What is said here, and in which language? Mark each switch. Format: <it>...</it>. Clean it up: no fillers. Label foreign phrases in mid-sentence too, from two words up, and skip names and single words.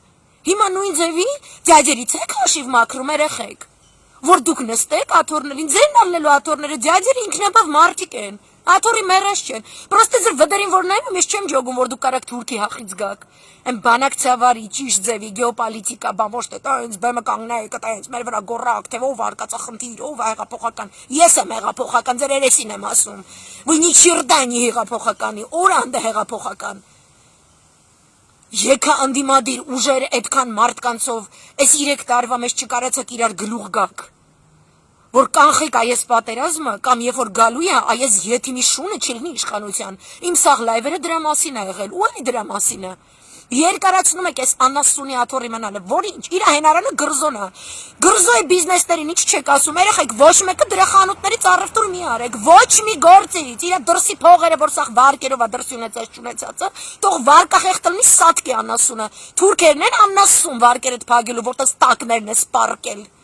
<hy>Հիմա նույն ձևի ձյաձերից եք հաշիվ մաքրում երեխեք, որ դուք նստեք աթոռներին, ձերն անելու աթոռները, ձյաձերը ինքնաբավ մարդիկ են, աթոռի մեռած չեն, պրոստե ձեր վդերին որ նայում, ես չեմ ջոգում, որ դուք կարաք թուրքի հախից գաք, են բանակ ցավարի, ճիշտ ձևի, գեոպոլիտիկա, բան ոչ թե տենց բեմը կանգնայ, կտենց մեր վրա գոռակ, թե ով արկածախնդիր, ով հեղափոխական, ես եմ հեղափոխական, ձեր երեսին եմ ասում,</hy> <ru>вы ни черта не</ru> <hy>հեղափոխականի, օրանդ է հեղափոխական։ Եկա անդիմադիր ուժեր այդքան մարդկանցով, այս 3 տարվա մեջ չկարացաք իրար գլուխ գաք, որ կանխեք այս պատերազմը, կամ երբ որ գալու է այս եթիմի շունը չլինի իշխանության, իմ սաղ լայվերը դրա մասին է եղել, ու էլի դրա մասին է, երկարացնում եք այս անասունի աթոռի մնալը, որ ինչ, իր հենարանը գրզոն է, գրզոյի բիզնեսներին ինչ չեք ասում, երեխեք, ոչ մեկը դրա խանութներից առևտուր մի արեք, ոչ մի գործից, իր դրսի փողերը, որ սաղ վարկերով է դրսի ունեցած չունեցածը, թող վարկախեղտ լինի սատկի անասունը, թուրքերն են անասուն վարկերդ փագելու, որտեղ տակներն է սպարկել։</hy>